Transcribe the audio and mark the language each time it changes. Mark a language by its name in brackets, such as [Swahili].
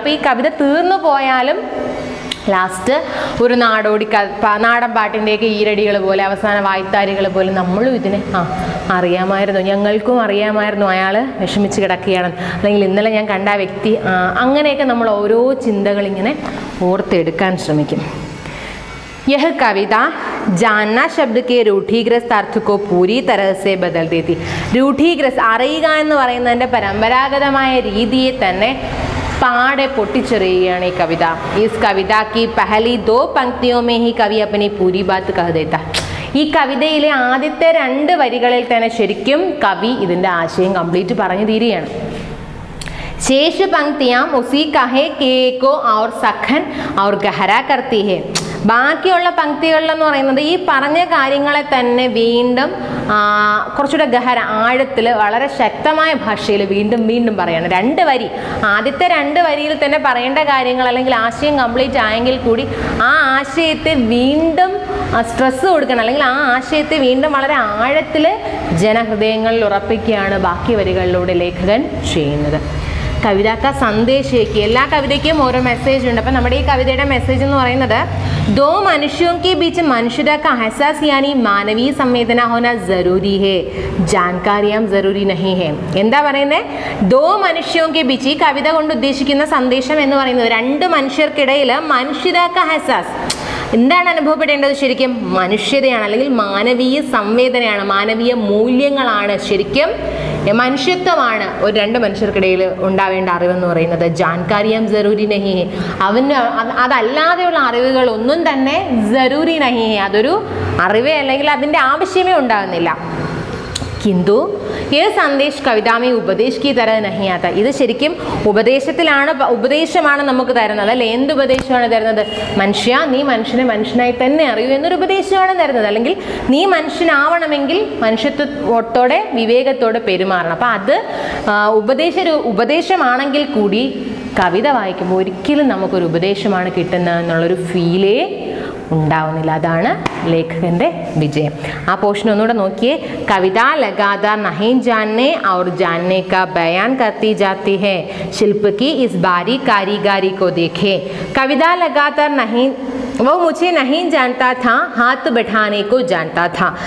[Malayalam] അപ്പോൾ ഈ കവിത തീർന്നു പോയാലും ലാസ്റ്റ് ഒരു നാടൻ പാട്ടിൻ്റെയൊക്കെ ഈരടികൾ പോലെ, അവസാന വായ്ത്താരികൾ പോലെ നമ്മളും ഇതിനെ അറിയാമായിരുന്നു, ഞങ്ങൾക്കും അറിയാമായിരുന്നു അയാൾ വിഷമിച്ച് കിടക്കുകയാണ്, അല്ലെങ്കിൽ ഇന്നലെ ഞാൻ കണ്ട വ്യക്തി, അങ്ങനെയൊക്കെ നമ്മൾ ഓരോ ചിന്തകളിങ്ങനെ ഓർത്തെടുക്കാൻ ശ്രമിക്കും. [Hindi] यह कविता जानना शब्द के रूढ़िग्रस्त अर्थ को पूरी तरह से बदल देती. [Malayalam] रूढ़िग्रस्त, അറിയുക എന്ന് പറയുന്നതിൻ്റെ പരമ്പരാഗതമായ രീതിയെ തന്നെ പാടെ പൊട്ടിച്ചെറിയുകയാണ് ഈ കവിത. [Hindi] इस कविता की पहली 2 पंक्तियों में ही कवि अपनी पूरी बात कह देता. [Malayalam] ഈ കവിതയിലെ ആദ്യത്തെ 2 വരികളിൽ തന്നെ ശരിക്കും കവി ഇതിൻ്റെ ആശയം കംപ്ലീറ്റ് പറഞ്ഞു തീരുകയാണ്. [Hindi] शेष पंक्तियाँ उसी कहे के को और सखन और गहरा करती है. [Malayalam] ബാക്കിയുള്ള പങ്ക്തികളിലെന്ന് പറയുന്നത് ഈ പറഞ്ഞ കാര്യങ്ങളെ തന്നെ വീണ്ടും കുറച്ചുകൂടെ ഗഹര, ആഴത്തിൽ, വളരെ ശക്തമായ ഭാഷയിൽ വീണ്ടും വീണ്ടും പറയാണ്. 2 വരി, ആദ്യത്തെ 2 വരിയിൽ തന്നെ പറയേണ്ട കാര്യങ്ങൾ അല്ലെങ്കിൽ ആശയം കംപ്ലീറ്റ് ആയെങ്കിൽ കൂടി ആ ആശയത്തെ വീണ്ടും സ്ട്രെസ് കൊടുക്കണം, അല്ലെങ്കിൽ ആ ആശയത്തെ വീണ്ടും വളരെ ആഴത്തിൽ ജനഹൃദയങ്ങളിൽ ഉറപ്പിക്കുകയാണ് ബാക്കി വരികളിലൂടെ ലേഖകൻ ചെയ്യുന്നത്. [Hindi] കവിത का संदेश है, [Malayalam] എല്ലാ കവിതയ്ക്കും ഓരോ മെസ്സേജ് ഉണ്ട്. അപ്പം നമ്മുടെ ഈ കവിതയുടെ മെസ്സേജ് എന്ന് പറയുന്നത് [Hindi] 2 मनुष्यों के बीच मनुष्य का एहसास यानी मानवीय संवेदना होना जरूरी है, जानकारियां जरूरी नहीं है. [Malayalam] എന്താ പറയുന്നത്? [Hindi] 2 मनुष्यों के बीच, [Malayalam] ഈ കവിത കൊണ്ട് ഉദ്ദേശിക്കുന്ന സന്ദേശം എന്ന് പറയുന്നത് 2 മനുഷ്യർക്കിടയിൽ [Hindi] മനുഷ്യരാക്ക എഹസാസ്, [Malayalam] എന്താണ് അനുഭവപ്പെടേണ്ടത്? ശരിക്കും മനുഷ്യതയാണ്, അല്ലെങ്കിൽ മാനവീയ സംവേദനയാണ്, മാനവീയ മൂല്യങ്ങളാണ്, ശരിക്കും മനുഷ്യത്വമാണ് ഒരു 2 മനുഷ്യർക്കിടയിൽ ഉണ്ടാവേണ്ട അറിവെന്ന് പറയുന്നത്. [Hindi] ജാൻകാരിയം ജറൂരി നഹി ഹെ, [Malayalam] അതല്ലാതെയുള്ള അറിവുകൾ ഒന്നും തന്നെ [Hindi] ജറൂരി നഹി ഹെ, [Malayalam] അതൊരു അറിവേ അല്ലെങ്കിൽ അതിൻ്റെ ആവശ്യമേ ഉണ്ടാകുന്നില്ല. [Hindi] किंतु ये संदेश कविता में उपदेश की तरह नहीं आता. [Malayalam] ഇത് ശരിക്കും ഉപദേശമാണ് നമുക്ക് തരുന്നത്, അല്ലെ? എന്ത് ഉപദേശമാണ് തരുന്നത്? മനുഷ്യ, നീ മനുഷ്യനെ മനുഷ്യനായി തന്നെ അറിയൂ എന്നൊരു ഉപദേശമാണ് തരുന്നത്. അല്ലെങ്കിൽ നീ മനുഷ്യനാവണമെങ്കിൽ മനുഷ്യത്വത്തോടെ വിവേകത്തോടെ പെരുമാറണം. അപ്പം അത് ഉപദേശമാണെങ്കിൽ കൂടി കവിത വായിക്കുമ്പോൾ ഒരിക്കലും നമുക്കൊരു ഉപദേശമാണ് കിട്ടുന്നതെന്നുള്ളൊരു ഫീലേ ഉണ്ടാവുന്നില്ല. അതാണ് ലേഖകന്റെ വിജയം. ആ പോർഷൻ ഒന്നുകൂടെ നോക്കിയേ. [Hindi] കവിത लगातार नहीं जानने और जानने का बयान करती जाती है, शिल्प की इस बारीक कारीगरी को देखे. कविता लगातार नहीं वो मुझे नहीं जानता था, हाथ बैठाने को जानता था।